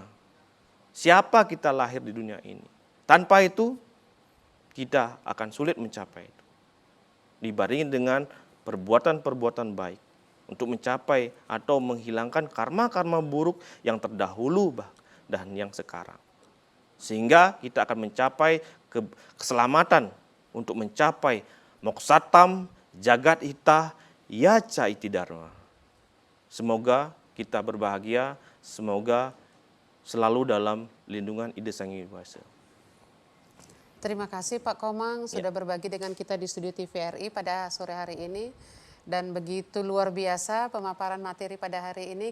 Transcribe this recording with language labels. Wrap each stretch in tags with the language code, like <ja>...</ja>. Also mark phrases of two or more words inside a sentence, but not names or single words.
<id>Siapa kita lahir di dunia ini. Tanpa itu kita akan sulit mencapai itu. Dibandingin dengan perbuatan-perbuatan baik. Untuk mencapai atau menghilangkan karma-karma buruk yang terdahulu dan yang sekarang. Sehingga kita akan mencapai keselamatan untuk mencapai</id> <sa>मोक्षार्थं जगत् हिताय च इति धर्म.</sa> <id>Semoga kita berbahagia, semoga selalu dalam lindungan Ida Sang Hyang Widi Wasa. Terima kasih Pak Komang sudah berbagi dengan kita di studio TVRI pada sore hari ini. Dan begitu luar biasa pemaparan materi pada hari ini.</id>